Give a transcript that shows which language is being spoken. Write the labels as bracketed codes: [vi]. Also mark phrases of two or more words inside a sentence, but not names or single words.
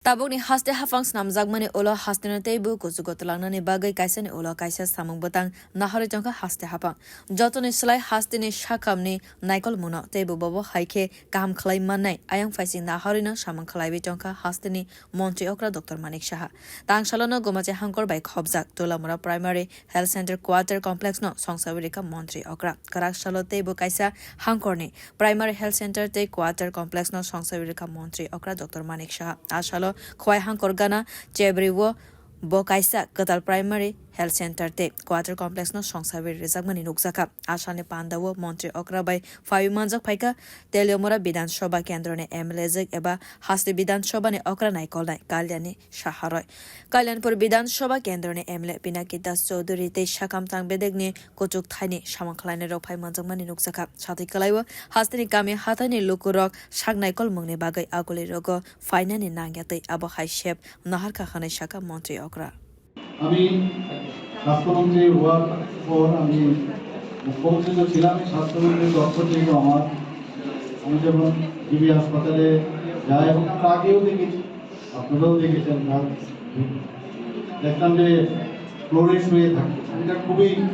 [trp] Tabukni haste hafangs namjakmani ulo hastena teibu kusugotlangni bagai kaisani ulo kaisa samung botang nahari jongka haste hapang jotoni slai hasteni shakamni naikol muno teibu bobo haike kaham khlai manai ayang faising naharina samang khlaibi jongka hasteni montri okra Dr.Manik saha tangshalono gomaje hangkor bai khobjak Teliamura [en] primary health center quarter complex [trp] no songsai ka montri okra Kwrak salo teibu kaisa hangkorni [en] primary health center [trp] te [en] quarter complex [trp] no songsai ka montri okra Dr.Manik saha asalo khowi hangkor gana Chebri wo bo kaisa kwtal [en] primary health center [trp] te [en] quarter complex [trp] no songsai rizagmani nukjaka asani panda wo montri okra bai phawi manjak phaika Teliamura [bn] বিধান সভা কেন্দ্র [trp] ne MLA eba haste [bn] বিধান সভা [trp] ne okra naikol nai Kalyani shaharoi kalyanpur [bn] বিধান সভা কেন্দ্র [trp] ne MLA Pinaki das chowdhury te shakam tang bedek ne kochuk thaini samangkhlai ne rok phai manjak mani nukjaka sathi kalaiwo haste ni kami hathani lukurok sak naikol mungne bagai aguli rogo faina ni nangyatei abo hai shep nahar khakhane shaka montri okra [bn] আমি স্বাস্থ্যমন্ত্রী হওয়ার পর আমি মুখ্যমন্ত্রী তো ছিলাম স্বাস্থ্যমন্ত্রীর দপ্তর থেকে আমি যখন টিবি হাসপাতালে যাই এবং তার আগেও দেখেছি আপনারাও দেখেছেন দেখলাম যে ফ্লোরে শুয়ে থাকে এটা খুবই